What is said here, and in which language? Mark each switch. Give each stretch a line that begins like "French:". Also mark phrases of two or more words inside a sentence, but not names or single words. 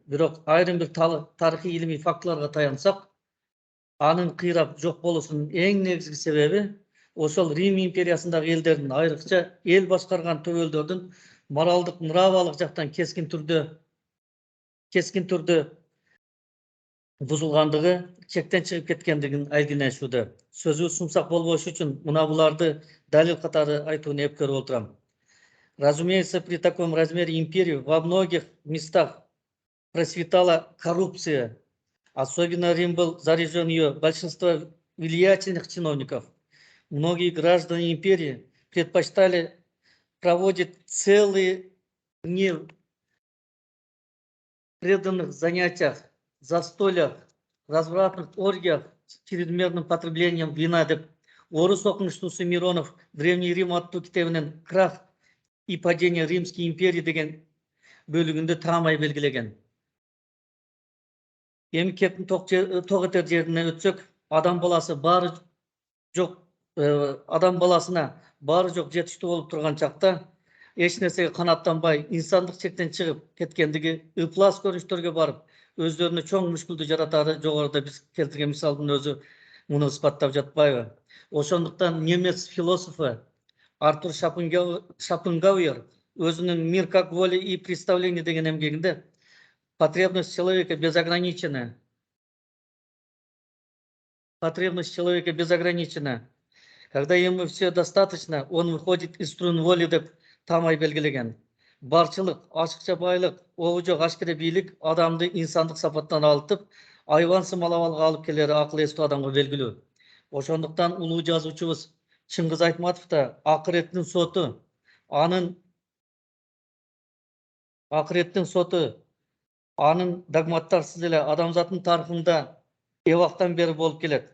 Kyrgyz: Бирок айрым бир тарыхый илимий фактыларга таянсак, анын кыйрап жок болуусунун эң негизги себеби ошол Рим империясындагы элдердин, айрыкча эл башкарган төбөлдөрдүн моралдык, мыравалык жактан кескин түрдө бузулгандыгы, чектен чыгып кеткендигин айгинешүүдө. Сөзү сумсак болбош үчүн мына буларды далил катары айтууну эп көрүп отурам.
Russian: Разумеется, при таком размере империи во многих местах процветала коррупция. Особенно Рим был заражен ее большинство влиятельных чиновников. Многие граждане империи предпочитали проводить целые дни в преданных занятиях, застольях, развратных оргиях с чрезмерным потреблением вина.
Kyrgyz: Орус окумуштуусу Миронов Древний Рим аттуу китебинен «Крах и падение Римской империи» деген бөлүгүндө таамай белгилеген. Эми кептин ток этер жерине өтсөк, адам баласына баары жок жетиштүү болуп турган чакта эч нерсеге канааттанбай, инсандык чектен чыгып кеткендиги, ыплас көрүнүштөргө барып, өздөрүнө чоң мүшкүлдү жаратары жогоруда биз келтирген мисалдын өзү муну ыспаттап жатпайбы? Ошондуктан немец философу Артур Шопенгауэр өзүнүн «Мир как воля и представление» деген эмгегинде
Russian: потребность человека безограничена. Когда ему все достаточно, он выходит из струн воли
Kyrgyz: деп таамай белгилеген. Барчылык, ашыкча байлык, обу жок ашкере бийлик адамды инсандык сапаттан алтып, айван сымал абалга алып келери акыл эстүү адамга белгилүү. Ошондуктан улуу жазуучубуз Чыңгыз Айтматов да акыреттин соту, анын догматтарсыз эле адамзаттын тарыхында эбактан бери болуп келет.